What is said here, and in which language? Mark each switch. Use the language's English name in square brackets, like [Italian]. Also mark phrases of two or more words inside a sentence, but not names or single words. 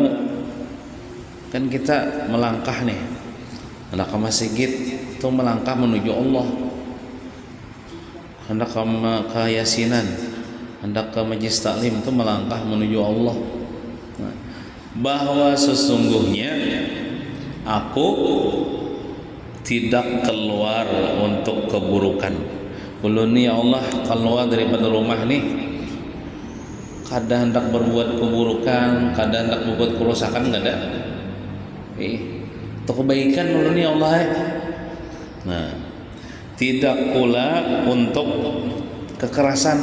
[Indonesian] Kan kita melangkah nih, hendak ke masjid itu melangkah menuju Allah, hendak ke yasinan, hendak ke majlis taklim itu melangkah menuju Allah. Bahwa sesungguhnya aku tidak keluar untuk keburukan. [Banjar] Ulun ni ya Allah keluar daripada rumah nih, kada hendak berbuat keburukan, kada hendak berbuat kerusakan, enggak ada. Untuk kebaikan ulun ni ya Allah. Nah, tidak pula untuk kekerasan.